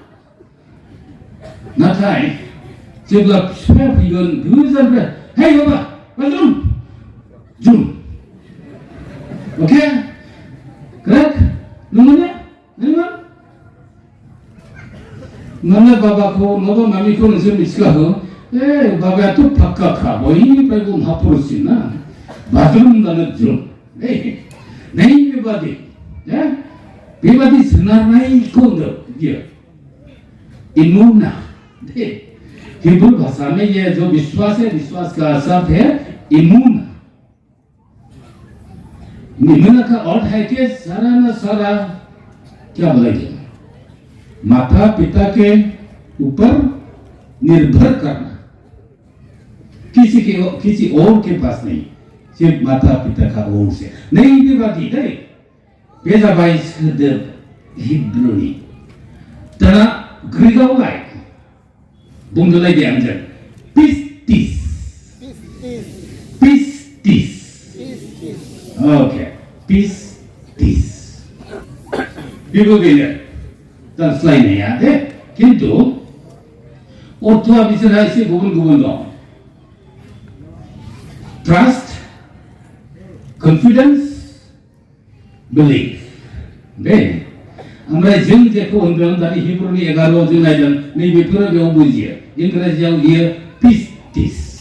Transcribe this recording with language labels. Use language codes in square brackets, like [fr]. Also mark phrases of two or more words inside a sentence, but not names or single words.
[brx] नाथाय जेब्ला बिफाया फैगोन गोजाननिफ्राय हे बाबा बाज्रुम जुम अके करेक्ट नंगौना नंगौ नोंना बाबाखौ नङाबा मामिखौ नोंसोर मिथिखागौ बाबायाथ' फाक्काखा बयनिफ्रायबो महापुरुषसिन ना बाज्रुमब्लानो जुम बेबादि सोनारनायखौ होनदों बियो इमुना [hi] हिब्रू भाषा में ये जो विश्वास है विश्वास का अर्थ है इमून इमूना का अर्थ है कि सारा ना सारा क्या बोलेंगे माता पिता के ऊपर निर्भर करना किसी और के पास नहीं सिर्फ माता पिता का ओर से नहीं [brx] बेबादि बेजाबाय सोदोब हिब्रुनि दाना ग्रीकावलाय बुंदोलाय दे आंजों पिस्टिस ओके पिस्टिस बेबो बेनो ट्रान्सलायनाया खिन्थु अर्थआ बिसोरहा एसे गुबुन दं [en] trust confidence belief [brx] ओमफ्राय जों जेखौ होनदों दानि हिब्रुनि 11 जों नायदों नैबेफोरो बेयाव बुजियो इंराजियाव बियो पिस्टिस